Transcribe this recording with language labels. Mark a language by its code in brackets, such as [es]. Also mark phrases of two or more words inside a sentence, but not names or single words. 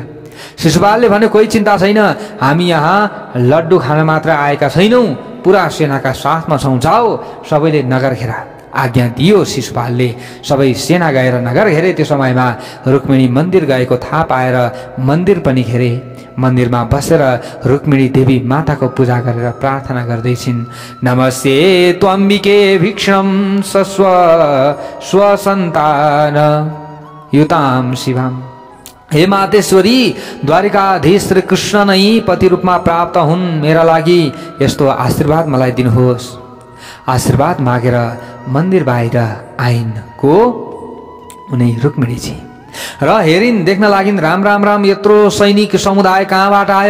[ne] शिशुपालले भने कोही चिन्ता छैन, हामी यहाँ लड्डु खान मात्र आएका छैनौँ, पुरा सेनाका साथमा छौँ, जाओ सबैले नगर घेर। आज्ञा दियो शिशुपालले। सबै सेना गएर नगर घेरे। त्यो समयमा रुक्मिणी मन्दिर गएको थाहा पाएर मन्दिर पनि घेरे। मन्दिरमा बसेर रुक्मिणी देवी माताको पूजा गरेर प्रार्थना गर्दैछिन्। [sa] नमस्ते त्वम्बिके भिक्षं सस्व स्वसन्तान युतां शिवाम। [ne] हे मातेश्वरी, द्वारिकाधीश श्री कृष्ण नै पति रूपमा प्राप्त हुन्, मेरा लागि यस्तो आशीर्वाद मलाई दिनुहोस्। आशीर्वाद मागेर मन्दिर बाहिर आइन् को उनी रुक्मिणीजी र हेरिन्, देख्न लागिन् राम राम राम, यत्रो सैनिक समुदाय कहाँबाट आए?